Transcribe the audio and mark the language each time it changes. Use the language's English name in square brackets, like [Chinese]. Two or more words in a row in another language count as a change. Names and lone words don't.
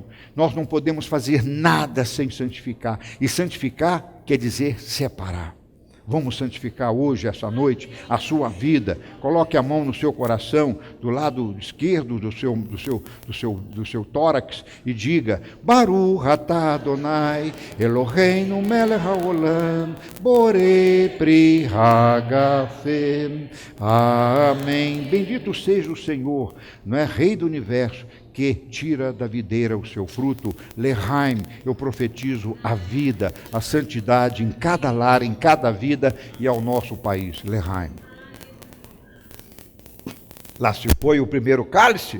[Portuguese] Nós não podemos fazer nada sem santificar. E santificar quer dizer separar. Vamos santificar hoje, essa noite, a sua vida. Coloque a mão no seu coração, do lado esquerdo do seu tórax, e diga: [Hebrew] ברוך אתה אדוני אלוהינו מלך העולם בורא פרי הגפן. [Portuguese] Amém. Bendito seja o Senhor, não é? Rei do universo, que tira da videira o seu fruto. Lehaim, eu profetizo a vida, a santidade em cada lar, em cada vida e ao nosso país. Lehaim. Lá se foi o primeiro cálice.